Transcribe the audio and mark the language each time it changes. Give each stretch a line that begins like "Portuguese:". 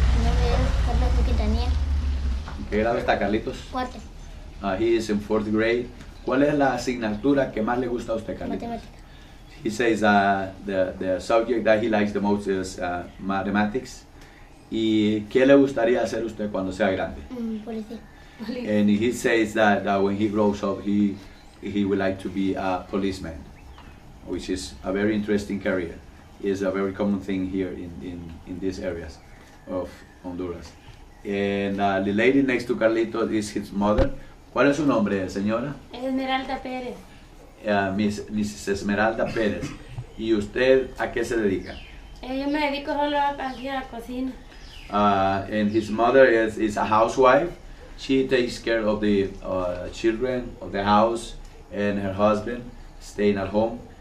Spanish: Mi nombre es Carlos Quintanilla. ¿En qué grado está Carlitos? Cuarto.
English: He is in 4th grade.
Spanish: ¿Cuál es la asignatura que más le gusta a usted, Carlitos? Matemática.
English: He says the subject that he likes the most is mathematics.
Spanish: ¿Y qué le gustaría hacer usted cuando sea grande? Policía.
English: And he says that when he grows up, he would like to be a policeman, which is a very interesting career. It's a very common thing here in these areas of Honduras. And the lady next to Carlitos is his mother.
Spanish: ¿Cuál es su nombre, señora? Esmeralda Pérez. Mrs. Esmeralda Pérez. ¿Y usted a qué se dedica? Yo me dedico solo aquí a la cocina.
English: And his mother is a housewife. She takes care of the children of the house and her husband staying at home.